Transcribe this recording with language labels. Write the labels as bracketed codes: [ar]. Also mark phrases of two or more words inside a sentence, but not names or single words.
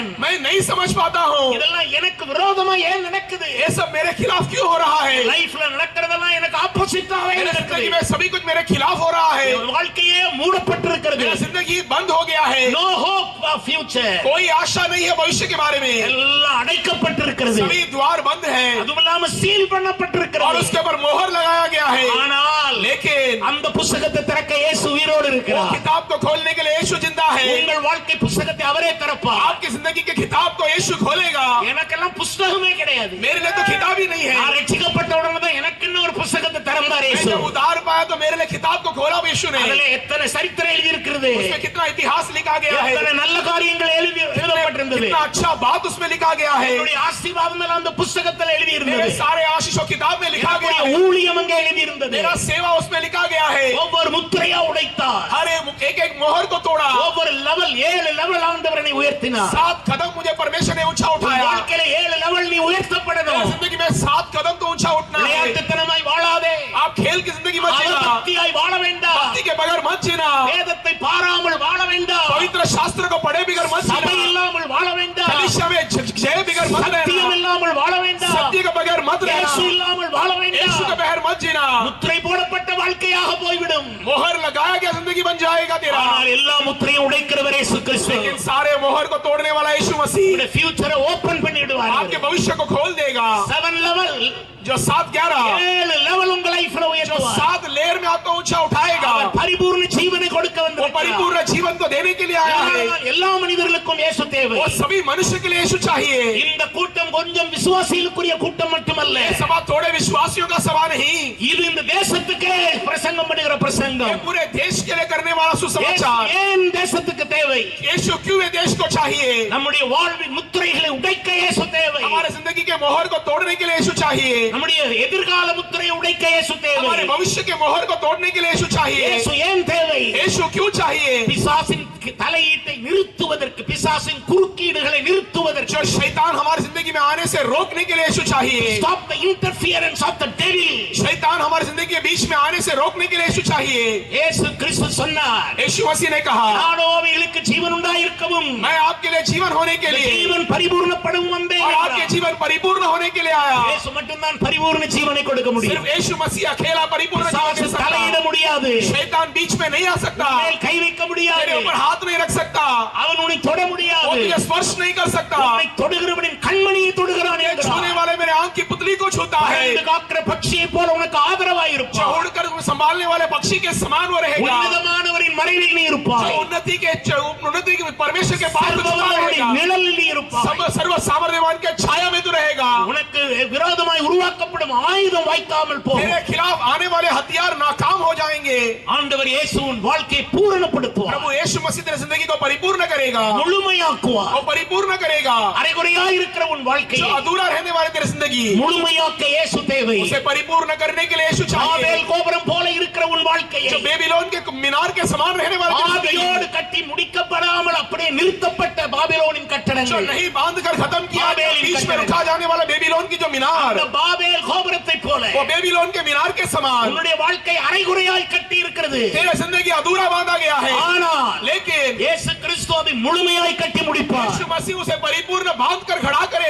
[hi] मैं नहीं समझ पाता हूँ. [ta] இதெல்லாம் எனக்கு விரோதமா ஏன் நடக்குது? [hi] ये सब मेरे खिलाफ क्यों हो रहा है? [ta] லைஃப்ல நடக்கிறதெல்லாம் எனக்கு ஆப்போசிட்டாவே [hi] मेरी [ta] நடக்குது. [hi] जिंदगी में सभी कुछ मेरे खिलाफ हो रहा है. [ta] வாழ்க்கையே மூடப்பட்டிருக்கிறது. [hi] मेरा जिंदगी बंद हो गया है. [en] No hope for future. [hi] कोई आशा नहीं है भविष्य के बारे में. [ta] எல்லாம் அடைக்கப்பட்டிருக்கிறது. [hi] सभी द्वार बंद है. [ta] அதுமில்லாம சீல் [hi] और [ta] பண்ணப்பட்டிருக்கிறது. [hi] उसके ऊपर मोहर लगाया गया है. [ta] ஆனால் [hi] लेकिन [ta] அந்த புத்தகத்தை திறக்க இயேசு உயிரோடு [hi] वो [ta] இருக்கிறார். [hi] किताब को खोलने के लिए यीशु जिंदा है. [ta] உங்கள் வாழ்க்கை புத்தகத்தை அவரே திறப்பார். [hi] आपकी जिंदगी के किताब को यीशु खोलेगा. [ta] எனக்கெல்லாம் புத்தகமே கிடையாது. [hi] मेरे लिए तो किताब ही नहीं है. [ta] நான் ரட்சிக்கப்பட்ட உடனே தான் எனக்கு இன்னும் ஒரு புத்தகத்தை திறந்தார் [hi] मैं [ta] இயேசு. [hi] जब उद्धार पाया तो मेरे लिए किताब को खोला यीशु ने. [ta] அதுல எத்தனை சரித்திரம் எழுதி இருக்கிறது. [hi] उसमें कितना इतिहास लिखा गया है. [ta] எத்தனை நல்ல காரியங்கள் எழுதப்பட்டிருந்தது. [hi] कितना अच्छा बात उसमें लिखा गया है. [ta] என்னுடைய ஆசீர்வாதம் எல்லாம் அந்த புத்தகத்தில் எழுதி [hi] मेरे [ta] இருந்தது. [hi] सारे आशीषों किताब में लिखा गया है. [ta] ஊழியம் அங்கே எழுதி இருந்தது. [hi] मेरा सेवा उसमें लिखा गया है. [ta] ஒவ்வொரு முத்திரையா உடைத்தார். [hi] हर एक मोहर को तोड़ा. [ta] ஒவ்வொரு லெவல் 7 லெவல் ஆண்டவரை உயர்த்தினார். [hi] 7 कदम मुझे परमेश्वर ने ऊंचा उठाया. [ta] வாழ்க்கையில 7 லெவல் நீ உயர்த்தப்படணும். [hi] मेरी जिंदगी में 7 कदम तो ऊंचा उठना है. [ta] விளையாட்டுத்தனமாய் வாழாதே. [hi] आप खेल की जिंदगी मत जीना. [ta] பக்தியாய் வாழ வேண்டாம். [hi] भक्ति के बगैर मत जीना. [ta] வேதத்தை பாராமல் வாழ வேண்டாம். [hi] पवित्र शास्त्र को पढ़े बगैर मत [ta] சபை [hi] जीना. [ta] இல்லாமல் வாழ வேண்டாம். [hi] कलीसिया में जय बगैर मत [ta] சத்தியம் [hi] रहना. [ta] இல்லாமல் வாழ வேண்டாம். [hi] सत्य के बगैर मत रहना. [ta] இயேசு இல்லாமல் வாழ [hi] यीशु के [ta] வேண்டாம். [hi] बगैर मत जीना. [ta] முத்திரை போடப்பட்ட வாழ்க்கையாக போய்விடும். [hi] मोहर लगाया गया जिंदगी बन जाएगा तेरा. [ta] ஆனால் எல்லா முத்திரையும் உடைக்கிறவர் இயேசு கிறிஸ்து. [hi] लेकिन सारे मोहर को तोड़ने वाला यीशु मसीह [ta] உங்களுடைய [en] future open [ta] பண்ணிடுவார். [hi] आपके भविष्य को खोल देगा. [ta] 7 லெவல் [hi] जो 7-11 [ta] 7 லெவல் உங்க லைஃப்ல [hi] जो [ta] உயர்த்துவார். [hi] 7 लेयर में आपको ऊंचा उठाएगा. [ta] அவர் பரிபூர்ண ஜீவனை கொடுக்க [hi] वो [ta] வந்திருக்கிறார். [hi] परिपूर्ण जीवन को देने के लिए आया है. [ta] எல்லா மனிதர்களுக்கும் இயேசு தேவை. [hi] वो सभी मनुष्य के लिए यीशु चाहिए. [ta] இந்த கூட்டம் கொஞ்சம் விசுவாசிகளுக்குரிய கூட்டம் மட்டுமல்ல. [hi] ये सभा थोड़े विश्वासियों का सभा नहीं, [ta] இது இந்த தேசத்துக்கே பிரசங்கம் பண்ணுகிற [hi] ये [ta] பிரசங்கம். [hi] पूरे देश के लिए करने वाला सुसमाचार। [ta] ஏன் தேசத்துக்கு தேவை? [hi] यीशु क्यों ये देश को चाहिए? [ta] நம்முடைய வாழ்வின் முத்திரைகளை உடைக்க இயேசு தேவை. [hi] हमारे जिंदगी के मोहर को तोड़ने के लिए यीशु चाहिए। [ta] நம்முடைய எதிர்கால முத்திரையை உடைக்க இயேசு தேவை. [hi] हमारे भविष्य के मोहर को तोड़ने के लिए यीशु चाहिए। [ta] இயேசு ஏன் தேவை? [hi] यीशु क्यों चाहिए? [ta] பிசாசின் தலையீட்டை நிறுத்துவதற்கு, பிசாசின் குறுக்கீடுகளை நிறுத்துவதற்கு, [hi] जो शैतान हमारी जिंदगी में आने से रोकने के लिए यीशु चाहिए। [en] stop the interference of the devil. [hi] शैतान हमारी जिंदगी के बीच में आने से रोकने के लिए यीशु चाहिए। [ta] இயேசு கிறிஸ்து சொன்னார், [hi] यीशु मसीह ने कहा, [ta] நானோ அவைகளுக்கு ஜீவன் உண்டாயிருக்கவும் [hi] मैं आपके लिए जीवन होने के लिए [ta] ஜீவன் பரிபூர்ணப்படவும் வந்தேன் [hi] और आपके [ta] என்றார். [hi] जीवन परिपूर्ण होने के लिए आया। [ta] இயேசு மட்டும்தான் பரிபூர்ண ஜீவனை கொடுக்க முடியும். [hi] सिर्फ यीशु मसीह अकेला परिपूर्ण जीवन दे [ta] பிசாசு [hi] सकता [ta] தலையிட [hi] है। [ta] முடியாது. [hi] शैतान बीच में नहीं आ सकता, [ta] மேல் கை வைக்க முடியாது. [hi] तेरे ऊपर हाथ नहीं रख सकता, [ta] அவன் உன்னை தொட [hi] वो [ta] முடியாது. [hi] तुझे स्पर्श नहीं कर सकता। [ta] உன்னை தொடுகிறவனின் கண்மணியை தொடுகிறான் [hi] ये छूने [ta] என்கிறார். [hi] वाले मेरे आंख की पुतली को छूता है, [ta] பறந்து காக்கிற பட்சியை போல உனக்கு ஆதரவாய் [hi] जो [ta] இருப்பான். [hi] उड़कर संभालने वाले पक्षी के समान वो रहेगा। [ta] உன்னதமானவரின் மறைவில் நீ [hi] जो [ta] இருப்பாய். [hi] उन्नति के परमेश्वर के पास में छुपा [ta] சர்வவல்லவருடைய [hi] रहेगा। [ta] நிழலில் நீ இருப்பாய். [hi] सर्व सामर्थ्यवान के छाया में तू रहेगा। [ta] உனக்கு விரோதமாய் உருவாக்கப்படும் ஆயுதம் வாய்க்காமல் போகும். [hi] तेरे खिलाफ आने वाले हथियार नाकाम हो जाएंगे। [ta] ஆண்டவர் இயேசுவின் வாழ்க்கையை பூரணப்படுத்துவார். [hi] प्रभु यीशु मसीह तेरी जिंदगी को परिपूर्ण करेगा, [ta] முழுமையாக்குவார். [hi] वो परिपूर्ण करेगा। [ta] அரைகுறையாய் இருக்கிற உன் [hi] जो [ta] வாழ்க்கையை [hi] अधूरा रहने वाले तेरी जिंदगी, [ta] முழுமையாக்க இயேசு தேவை. [hi] उसे परिपूर्ण करने के लिए यीशु चाहिए। [ta] பாபேல் கோபுரம் போல இருக்கிற உன் வாழ்க்கையை [hi] जो बेबीलोन के मीनार के समान रहने वाले तेरी [ta] ஆவியோடு [hi] जिंदगी, [ta] கட்டி முடிக்கப்படாமல் அப்படியே நிறுத்தப்பட்ட பாபிலோனின் [hi] जो [ta] கட்டடங்கள், [hi] नहीं बांध कर खत्म किया गया, बाबेल बीच में कटड़े। रुका जाने वाला बेबीलोन की जो मीनार, [ta] அந்த பாபேல் கோபுரத்தை போல [hi] वो बेबीलोन के मीनार के समान [ta] உன்னுடைய வாழ்க்கை அரைகுறையாய் கட்டி இருக்கிறது. [hi] तेरा जिंदगी अधूरा बांधा गया है। [ta] ஆனால் [hi] लेकिन [ta] இயேசு கிறிஸ்து அதை முழுமையாய் கட்டி முடிப்பார். [hi] यीशु मसीह उसे परिपूर्ण बांध कर खड़ा करेगा।